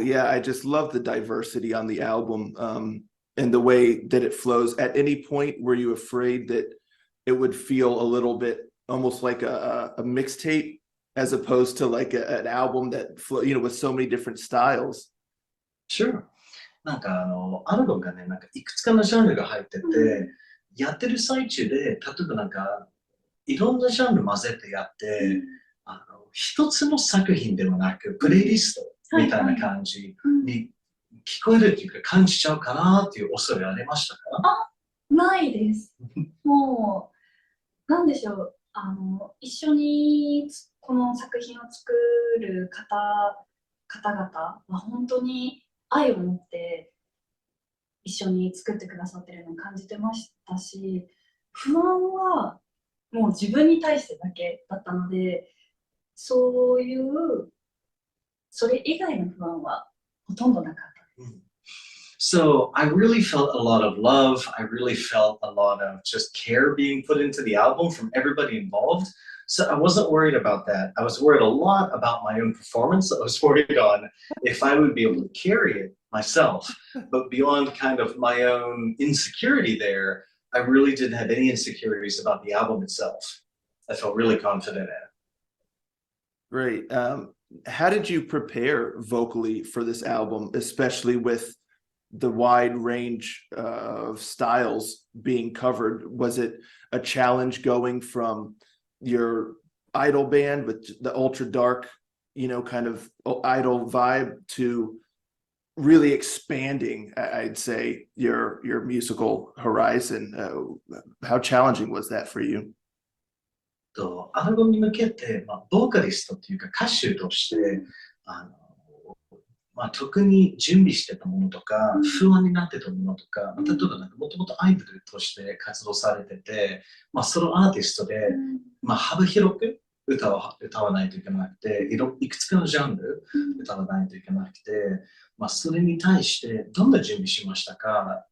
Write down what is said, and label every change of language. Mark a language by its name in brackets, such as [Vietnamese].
[English] Yeah, I just love the diversity on the album, and the way that it flows. At any point, were you afraid that it would feel a little bit almost like a mixtape, as opposed to like an album that with so many different styles? Sure. [Japanese] なんかアルバムがね、なんかいくつかのジャンルが入ってて、やってる最中で、例えばなんかいろんなジャンル混ぜてやって、一つの作品ではなく、プレイリストみたいな感じに聞こえるっていうか感じちゃうかなっていう恐れありましたか？ないです。もう、なんでしょう、一緒にこの作品を作る方々は本当に愛を持って一緒に作ってくださってるのを感じてましたし、不安はもう自分に対してだけだったので、そういうそれ以外の不安はほとんどなかったです。 [English] So I really felt a lot of love. I really felt a lot of just care being put into the album from everybody involved. So I wasn't worried about that. I was worried a lot about my own performance. I was worried on if I would be able to carry it myself. But beyond kind of my own insecurity there, I really didn't have any insecurities about the album itself. I felt really confident in it. Great. How did you prepare vocally for this album, especially with the wide range of styles being covered? Was it a challenge going from your idol band with the ultra dark, kind of idol vibe to really expanding, I'd say, your musical horizon? How challenging was that for you? [Japanese] アルバムに向けて、ボーカリストっていうか歌手として特に準備してたものとか、不安になってたものとか、例えばなんかもともとアイドルとして活動されてて、ソロアーティストで、幅広く歌わないといけなくて、いくつかのジャンル歌わないといけなくて、それに対してどんな準備しましたか？